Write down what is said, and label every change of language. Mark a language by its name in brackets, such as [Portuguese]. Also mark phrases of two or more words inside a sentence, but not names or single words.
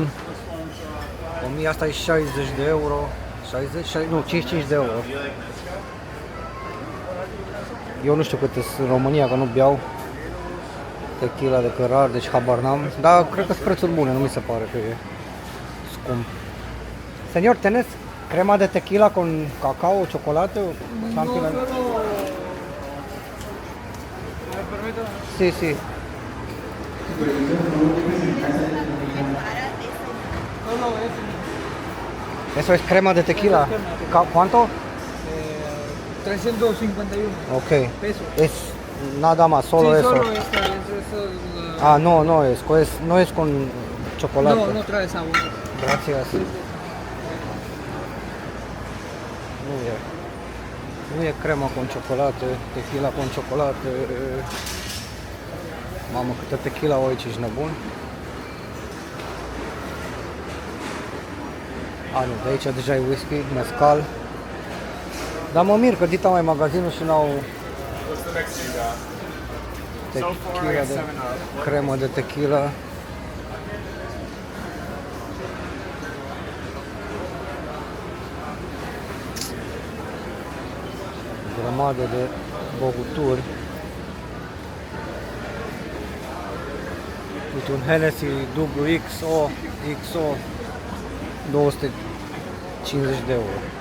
[Romanian] 1000, asta e 60 de euro. 60, nu, 55 de euro. Eu nu știu cât e în România, că nu beau tequila de cărar, deci habar n-am. Dar cred că sunt prețuri bune, nu mi se pare că e scump. [Spanish] Señor, ¿tenés crema de tequila con cacao, chocolate? [English] Something like that? [Spanish] Sí, sí. Eso es crema de tequila. ¿Cuánto? 351 Ok. pesos. Es nada más, solo Sí, eso. solo eso. Ah, no es con chocolate. No, no trae sabor. Gracias. [Romanian] Nu e crema cu ciocolată, tequila cu ciocolată. Mamă, câtă tequila o aici, ești nebun. Nu, de aici deja e whisky, mezcal. Dar mă mir că dita mai magazinul și n-au [English] What's the next you got? So far, I tequila got [Romanian] de 7 Up. cremă de tequila. Grămadă de băuturi. Uite un Hennessy XO 250 de euro.